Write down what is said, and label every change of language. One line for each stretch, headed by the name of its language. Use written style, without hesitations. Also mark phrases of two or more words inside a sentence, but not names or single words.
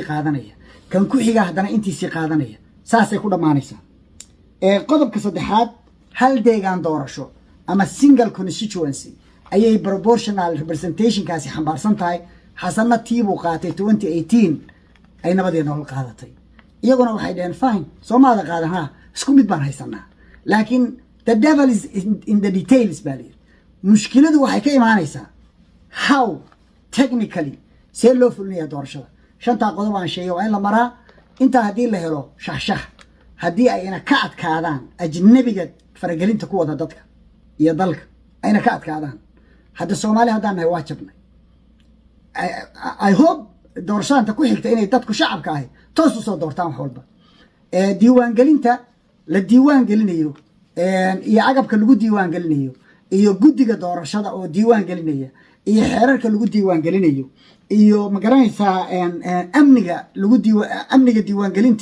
Somali: qaadanaya kan ku xiga hadana intiisii qaadanaya saasay ku dhamaanaysaa qodobka saddexaad hal deegaan doorasho ama
English: single constituency
Somali: ayay
English: proportional representation
Somali: kaasi xambaarsan tahay xasanna tiibuu qaatay 2018 ay nabadii nolol qaadatay iyaguna waxay dhaheen fine Soomaalida qaadanaa isku mid baan haysanaa laakiin
English: the devil is in the details
Somali: bali mushkiladu waxay ka imaanaysaa
English: how technically
Somali: see loo fulinayaa doorashada shanta qodob aan sheegay waa in la maraa inta hadii la helo shaxshax hadii ayna ka adkaadaan ajnabiga faragelinta ku wada dadka iyo dalka ayna ka adkaadaan hadda Soomaali hadaan nahay waa jabnay
English: I hope
Somali: doorashada ku xigta inay dadku shacabka ahay toos u soo doortaan wax walba diiwaan gelinta la diiwaan gelinayo iyo agabka lagu diiwaan gelinayo iyo guddiga doorashada oo diiwaan gelinaya iyo xeerarka lagu diiwaan gelinayo iyo magaranaysa amniga diiwaan gelinta